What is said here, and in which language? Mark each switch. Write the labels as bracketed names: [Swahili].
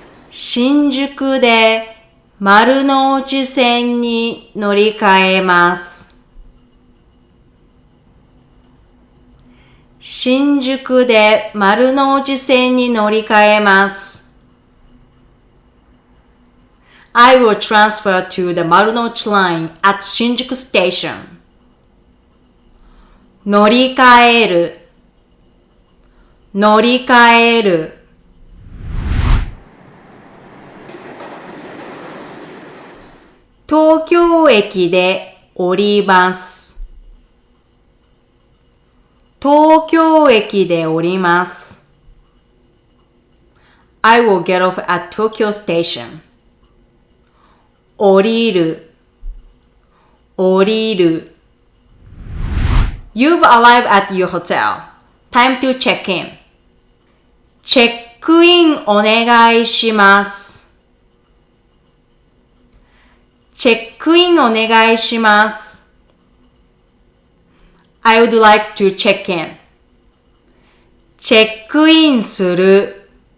[Japanese] 新宿で丸ノ内線に乗り換えます。新宿で丸ノ内線に乗り換えます。 [English] I will transfer to the 丸ノ内 line at 新宿 station. [Japanese] 乗り換える。乗り換える。東京駅で降ります。東京駅で降ります。 [English] I will get off at Tokyo Station. [Japanese] 降りる。降りる。 [English] You've arrived at your hotel. Time to check in. [Japanese] チェックインお願いします。チェックインお願いします。 [English] I would like to check in. [Japanese] チェックインする。